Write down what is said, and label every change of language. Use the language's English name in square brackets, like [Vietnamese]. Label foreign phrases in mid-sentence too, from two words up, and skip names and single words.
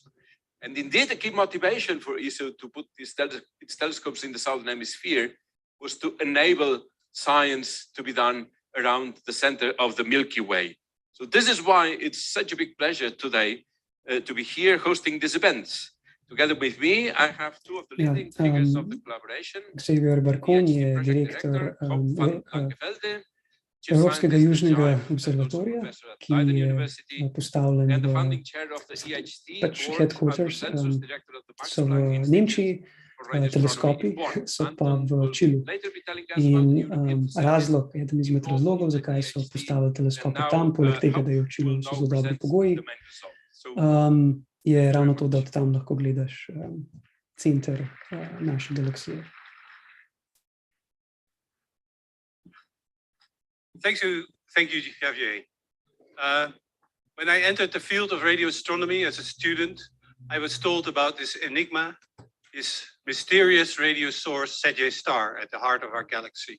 [English] And indeed, a key motivation for ESO to put its telescopes in the Southern Hemisphere was to enable science to be done around the center of the Milky Way. So this is why it's such a big pleasure today to be here hosting this event. Together with me, I have 2 of the leading figures of the collaboration. [Slovenian] Xavier Barkon je direktor Evropskega južnega observatorija, ki je postavljen v pač headquarters, so v Nemčiji, teleskopi so pa v Čilu. In razlog, eden izmed razlogov, zakaj so postavili teleskope tam, poleg tega, da je v Čilu so zelo dobri pogoji, je ravno to, da od tam lahko gledaš center naše galaksije. [English] Thank you, Javier. When I entered the field of radio astronomy as a student, I was told about this enigma, this mysterious radio source, Sagittarius star, at the heart of our galaxy.